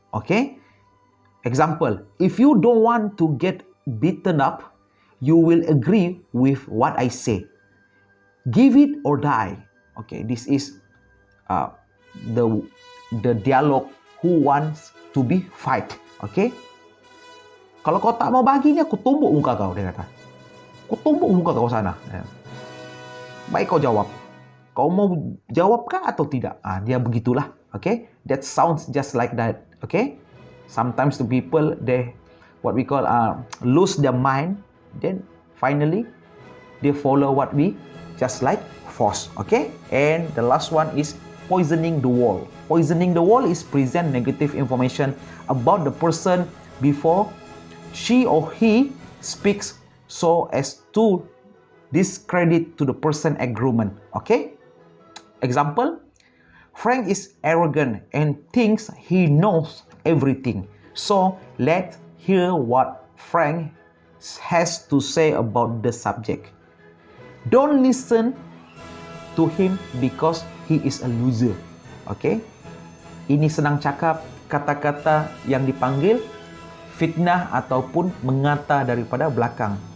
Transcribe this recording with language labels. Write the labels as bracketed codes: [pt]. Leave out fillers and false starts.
[en] Okay, example, if you don't want to get beaten up, you will agree with what I say. Give it or die. Okay, this is the dialogue who wants to be fight. [ms] Okay, kalau kau tak mau bagi ni, aku tumbuk muka kau, dia kata. Aku tumbuk muka kau sana. Baik, kau jawab. Kau mau jawab kah atau tidak? Dia begitulah. [en] Okay, that sounds just like that. Okay, sometimes the people, they what we call lose their mind, then finally they follow what we just like force. Okay, and the last one is poisoning the wall. Poisoning the wall is present negative information about the person before she or he speaks, so as to discredit to the person agreement. Okay, example, Frank is arrogant and thinks he knows everything. So let's hear what Frank has to say about the subject. Don't listen to him because he is a loser. Okay? [ms] Ini senang cakap, kata-kata yang dipanggil fitnah ataupun mengata daripada belakang.